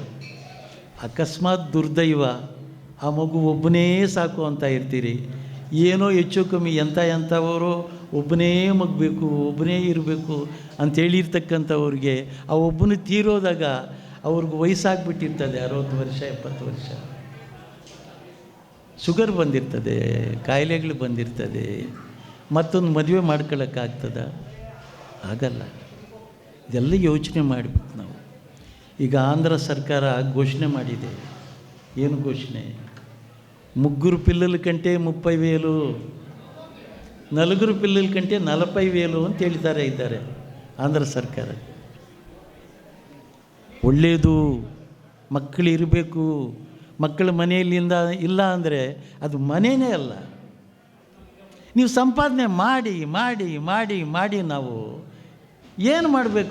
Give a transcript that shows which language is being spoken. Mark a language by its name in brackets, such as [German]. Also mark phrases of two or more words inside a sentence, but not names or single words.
[Kannada] ಅಕಸ್ಮಾತ್ ದುರ್ದೈವ ಆ ಮಗು ಒಬ್ಬನೇ ಸಾಕು ಅಂತ ಇರ್ತೀರಿ, ಏನೋ ಹೆಚ್ಚು ಕಮ್ಮಿ ಎಂಥವರು ಒಬ್ಬನೇ ಮಗಬೇಕು, ಒಬ್ಬನೇ ಇರಬೇಕು ಅಂತೇಳಿರ್ತಕ್ಕಂಥವ್ರಿಗೆ ಆ ಒಬ್ಬನು ತೀರೋದಾಗ ಅವ್ರಿಗೆ ವಯಸ್ಸಾಗ್ಬಿಟ್ಟಿರ್ತದೆ, 60 ವರ್ಷ 70 ವರ್ಷ, ಶುಗರ್ ಬಂದಿರ್ತದೆ, ಕಾಯಿಲೆಗಳು ಬಂದಿರ್ತದೆ, ಮತ್ತೊಂದು ಮದುವೆ ಮಾಡ್ಕೊಳ್ಳೋಕ್ಕಾಗ್ತದ? ಆಗಲ್ಲ. ಇದೆಲ್ಲ ಯೋಚನೆ ಮಾಡಬೇಕು ನಾವು. ಈಗ ಆಂಧ್ರ ಸರ್ಕಾರ ಘೋಷಣೆ ಮಾಡಿದೆ. ಏನು ಘೋಷಣೆ? [Telugu] 3 పిల్లల కంటే 30,000, 4 పిల్లల కంటే 40,000 [Kannada] ಅಂತ ಇದ್ದಾರೆ ಆಂಧ್ರ ಸರ್ಕಾರ. ಒಳ್ಳೆಯದು, ಮಕ್ಕಳು ಇರಬೇಕು. ಮಕ್ಕಳ ಮನೆಯಲ್ಲಿಂದ ಇಲ್ಲ ಅಂದರೆ ಅದು ಮನೆಯೇ ಅಲ್ಲ. ನೀವು ಸಂಪಾದನೆ ಮಾಡಿ ಮಾಡಿ ಮಾಡಿ ಮಾಡಿ ನಾವು ಏನು ಮಾಡಬೇಕು?